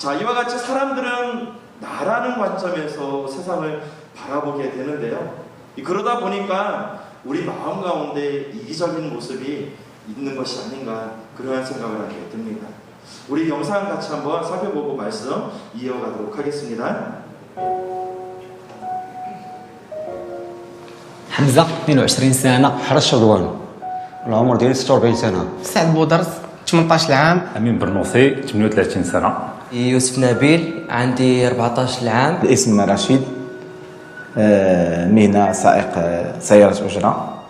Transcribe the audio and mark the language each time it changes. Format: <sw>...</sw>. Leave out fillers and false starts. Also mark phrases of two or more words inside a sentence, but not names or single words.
<ko>자, 이와 같이 사람들은 나라는 관점에서 세상을 바라보게 되는데요. 그러다 보니까 우리 마음 가운데 이기적인 모습이 있는 것이 아닌가 그러한 생각을 하게 됩니다. 우리 영상 같이 한번 살펴보고 말씀 이어가도록 하겠습니다.</ko> <ar>حمزة 22 سنة. حرس شضوان العمر ديالي 46 سنة. سعد بودرس 18 عام. أمين برنوسي 38 سنة. يوسف نبيل عندي 14 عام. الاسم رشيد، مهنة سائق سيارة أجرة.</ar>